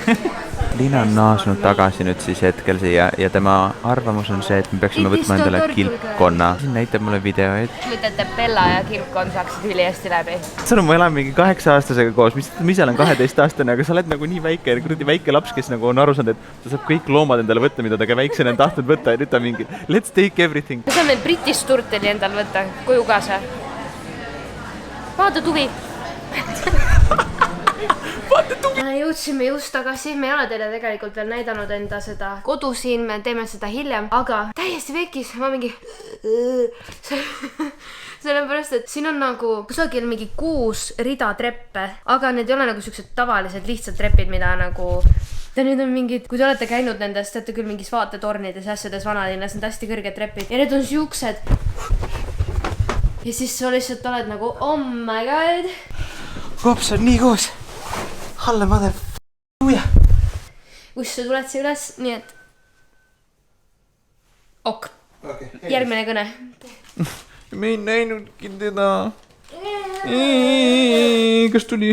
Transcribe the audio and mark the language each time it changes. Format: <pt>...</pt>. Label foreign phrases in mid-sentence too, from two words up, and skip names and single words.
<et>Liina on naasnud tagasi nüüd siis hetkel siia ja tema arvamus on see, et me peaksime võtma endale kilpkonna. Siin näitab mulle videoid. Mõtlete, et Bella ja kilpkonn saaksid üli hästi läbi. Sõnum, ma elan mingi 8-aastasega koos, mis ise olen 12-aastane, aga sa oled nagu nii väike laps, kes nagu on aru saanud, et ta saab kõik loomad endale võtta, mida ta ka väiksena on tahtnud võtta ja nüüd ta mingi</et> <en>let's take everything.</en> <et>Me saame British turteli endal võtta, koju kaasa. Vaata tuvi. Jõudsime just tagasi, me ei ole teile tegelikult veel näidanud enda seda kodu siin, me teeme seda hiljem, aga täiesti vekis, ma mingi sellepärast, et siin on nagu kusagil mingi 6 rida treppe, aga need ei ole nagu siuksed tavalised lihtsad trepid, mida nagu nüüd on mingid, kui te olete käinud nendest, teate küll mingis vaatetornides ja asjades vanalinnas, need hästi kõrged trepid ja need on siuksed ja siis sa lihtsalt oled nagu</et> <en>oh my god.</en> <et>Kops on nii koos. Halle mother f***uja. Kus sa tuled siia üles, nii et ok. Okay. Järgmine kõne. Me ei näinudki teda. Kas tuli?</et>